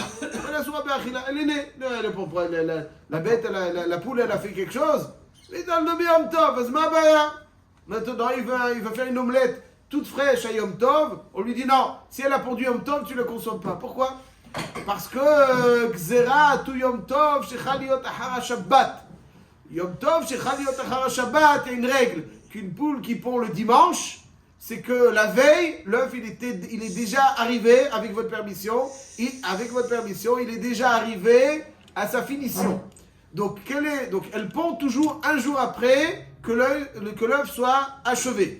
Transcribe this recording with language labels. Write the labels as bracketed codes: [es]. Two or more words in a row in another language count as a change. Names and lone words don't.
[fr] Elle est [he] אסורה באכילה. [fr] Elle est née. La bête, la poule, elle a fait quelque chose. Mais dans le [he] ביום טוב, c'est מה בעיה. [fr] Maintenant, il va faire une omelette toute fraîche à Yom Tov, on lui dit non, si elle a pondu Yom Tov, tu ne le consommes pas. Pourquoi? Parce que [he] גזירה תו יום טוב שחל להיות אחר שבת. יום טוב שחל להיות אחר שבת, [fr] il y a une règle qu'une poule qui pond le dimanche, c'est que la veille, l'œuf il est déjà arrivé, avec votre permission, il est déjà arrivé à sa finition. Donc elle pond toujours un jour après que l'œuf soit achevé.